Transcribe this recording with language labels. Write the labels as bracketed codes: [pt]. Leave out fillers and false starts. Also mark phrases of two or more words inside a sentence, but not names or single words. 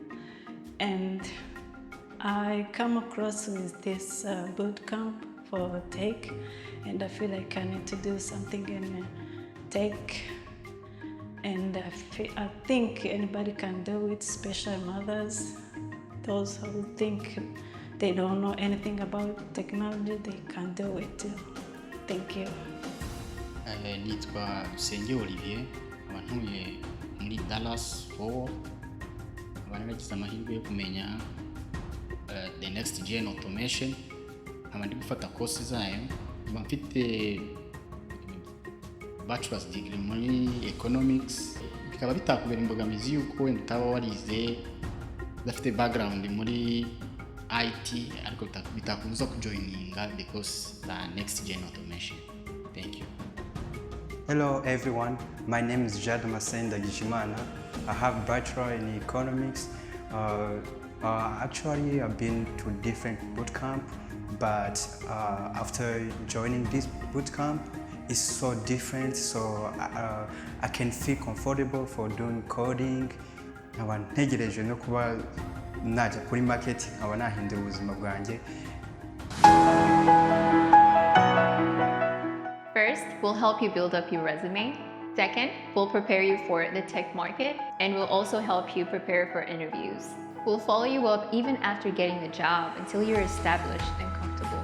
[en] And I come across with this bootcamp for tech, and I feel like I need to do something in tech. And I think anybody can do it, especially mothers. Those who think they don't know anything about technology, they can do it too. Thank you. [rw] Nitwa Dusenge Olivier, abantuye muri Dallas Fort Worth. Abana bagize amahirwe yo kumenya the Next Gen Automation. Abandi gufata course zayo. Mfite [en] bachelor's degree [rw] muri economics. Bikaba bitakubera imbogamizi yuko wenda utaba warize udafite background muri IT, ariko bitakubuza kujoininga because the Next Gen Automation. [en] Thank you. Hello everyone, my name is Jad Masenda Gishimana. I have bachelor in economics. Actually, I've been to different bootcamp, but after joining this bootcamp, it's so different. So I can feel comfortable for doing coding. [rw] Ntegereje no kuba najya kuri market nkaba nahindura ubuzima bwanjye. [en] First, we'll help you build up your resume. Second, we'll prepare you for the tech market, and we'll also help you prepare for interviews. We'll follow you up even after getting the job until you're established and comfortable.